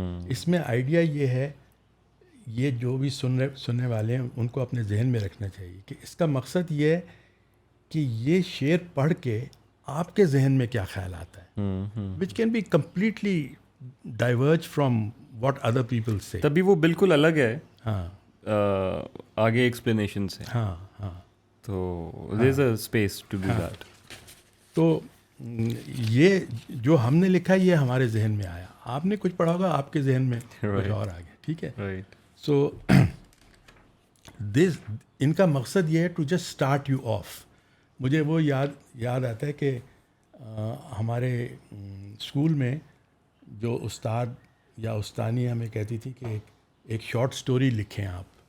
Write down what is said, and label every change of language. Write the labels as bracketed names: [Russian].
[Urdu] اس میں آئیڈیا یہ ہے, یہ جو بھی سننے والے ہیں ان کو اپنے ذہن میں رکھنا چاہیے کہ اس کا مقصد یہ ہے کہ یہ شعر پڑھ کے آپ کے ذہن میں کیا خیال آتا ہے, [English] Which can be completely diverge from what other people say. [Urdu] تبھی وہ بالکل الگ ہے ہاں آگے ایکسپلینیشن سے. ہاں ہاں تو [English] There is a space to do that. [Urdu] تو یہ جو ہم نے لکھا یہ ہمارے ذہن میں آیا, آپ نے کچھ پڑھا ہوگا آپ کے ذہن میں کچھ اور آ گیا. ٹھیک ہے. [English] so this [Urdu] ان کا مقصد یہ ہے [English] To just start you off. [Urdu] مجھے وہ یاد آتا ہے کہ ہمارے اسکول میں جو استاد یا استانی ہمیں کہتی تھی کہ ایک شارٹ سٹوری لکھیں آپ.